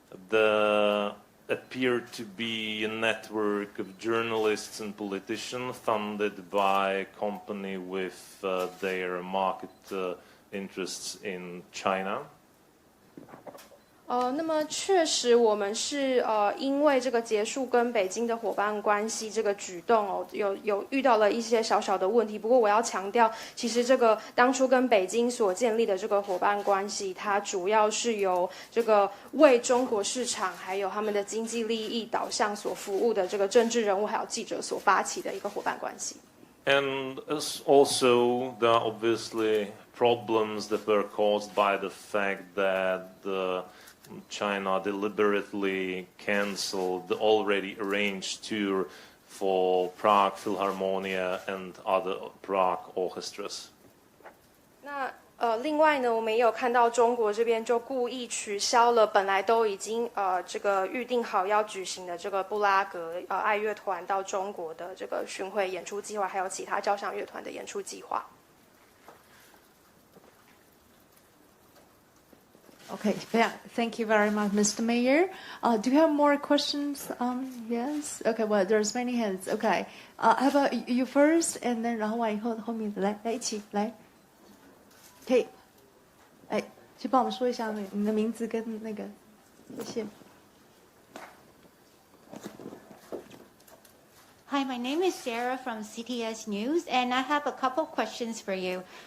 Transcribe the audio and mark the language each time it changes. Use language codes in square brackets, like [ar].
[en] There appeared to be a network of journalists and politicians funded by a company with their market interests in China. [zh] 那么确实，我们是因为这个结束跟北京的伙伴关系这个举动有遇到了一些小小的问题。不过我要强调，其实这个当初跟北京所建立的这个伙伴关系，它主要是由这个为中国市场还有他们的经济利益导向所服务的这个政治人物还有记者所发起的一个伙伴关系。 [en] And also, there are obviously problems that were caused by the fact that China deliberately canceled the already arranged tour for Prague Philharmonia and other Prague orchestras. [zh] 另外呢，我们也有看到中国这边就故意取消了本来都已经这个预定好要举行的这个布拉格爱乐团到中国的这个巡回演出计划，还有其他交响乐团的演出计划。 [en] Okay, yeah, thank you very much, Mr. Mayor. Do you have more questions? Yes. Okay, well, there's many hands. Okay, how about you first, and then [zh] 然后完以后后面的来一起来，可以，哎，去帮我们说一下你的名字跟那个，谢谢。 [en] Hi, my name is Sarah from CTS News, and I have a couple questions for you.